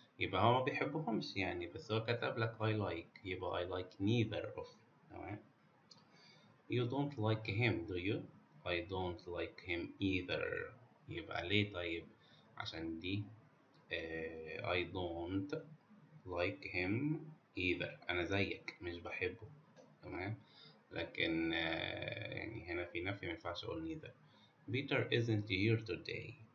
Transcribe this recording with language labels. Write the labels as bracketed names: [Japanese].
[Arabic] يبقى هو ما بيحبهمش يعني، بس هو كتب لك I like، يبقى [English] I like neither of. [Arabic] تمام. [English] You don't like him do you؟ I don't like him either. [Arabic] يبقى ليه طيب؟ عشان دي [English] I don't like him either، [Arabic] أنا زيك مش بحبه. تمام. لكن يعني هنا في نفي، مينفعش أقول neither. [English] Peter isn't here today.